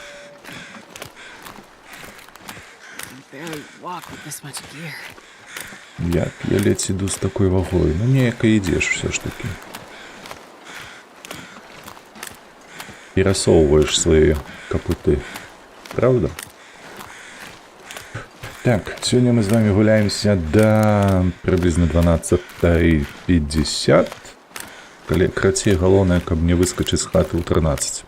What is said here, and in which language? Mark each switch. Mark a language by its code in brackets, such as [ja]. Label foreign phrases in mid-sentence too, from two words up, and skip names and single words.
[en] Barely walk with this much gear. [be] Як я ледзь іду з такой вагой? Ну, неяк і ідзеш все ж таки. Перасоўваеш свае капуты. Правда? Так, сёння мы з вами гуляемся до приблизно 12:50. Калі крацей, галоўнае, каб не выскачыць з хаты ў 13.